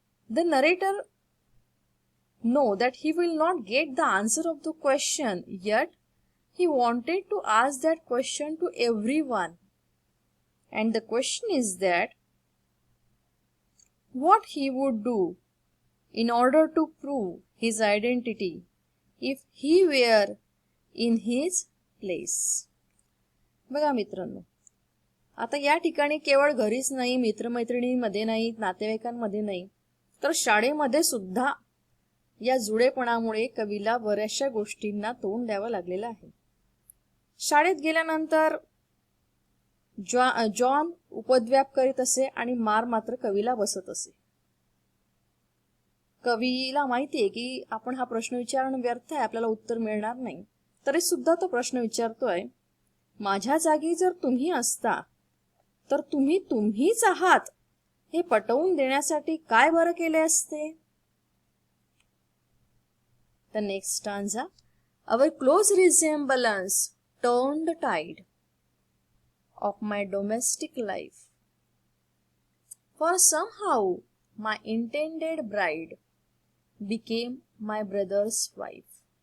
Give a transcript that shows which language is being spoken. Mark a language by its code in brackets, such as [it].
[en] The narrator knows that he will not get the answer of the question, yet he wanted to ask that question to everyone. And the question is that what he would do in order to prove his identity if he were in his place. [mr] बघा मित्रांनो, आता या ठिकाणी केवळ घरीच नाही, मित्रमैत्रिणींमध्ये नाही, नातेवाईकांमध्ये नाही, तर शाळेमध्ये सुद्धा या जुळेपणामुळे कवीला बऱ्याचशा गोष्टींना तोंड द्यावं लागलेलं आहे. शाळेत गेल्यानंतर जॉन उपद्व्याप करीत असे आणि मार मात्र कवीला बसत असे. कवीला माहितीये की आपण हा प्रश्न विचारणं व्यर्थ आहे, आपल्याला उत्तर मिळणार नाही, तरी सुद्धा तो प्रश्न विचारतोय, माझ्या जागी जर तुम्ही असता तर तुम्ही तुम्हीच आहात हे पटवून देण्यासाठी काय बरं केले असते. [en] The next stanza. Our close resemblance turned the tide of my domestic life, for somehow my intended bride became my brother's wife.